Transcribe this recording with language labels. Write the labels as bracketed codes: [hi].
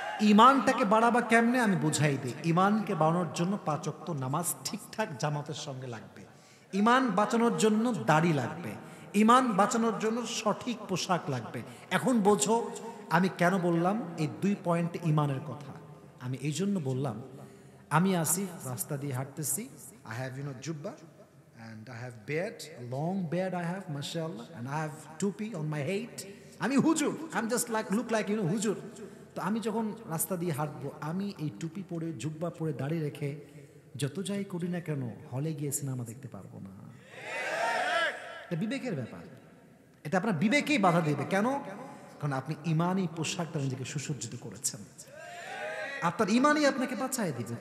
[bn] ঈমানটাকে বাড়াবা কেমনে আমি বুঝাই দিই। ঈমানকে বাড়ানোর জন্য 5 ওয়াক্ত নামাজ ঠিকঠাক জামাতের সঙ্গে লাগবে। ঈমান বাঁচানোর জন্য দাড়ি লাগবে। ঈমান বাঁচানোর জন্য সঠিক পোশাক লাগবে। এখন বোঝো আমি কেন বললাম এই 2 পয়েন্ট ঈমানের কথা। আমি এই জন্য বললাম, আমি আসি রাস্তা দিয়ে হাঁটতেছি, [en] I have jubba and I have beard, a long beard I have, mashallah, and I have tupi on my head. [bn] আমি হুজুর, [en] I'm just like look like হুজুর, [bn] তো আমি যখন রাস্তা দিয়ে হাঁটবো, আমি এই টুপি পরে জুব্বা পরে দাঁড়িয়ে রেখে যত যাই করি না কেন হলে গিয়ে সিনেমা দেখতে পারবো না। এটা বিবেকের ব্যাপার, এটা আপনার বিবেকেই বাধা দেবে। কেন? কারণ আপনি ইমানি পোশাকটা নিজেকে সুসজ্জিত করেছেন, আপনার ইমানই আপনাকে বাঁচায় দিবে।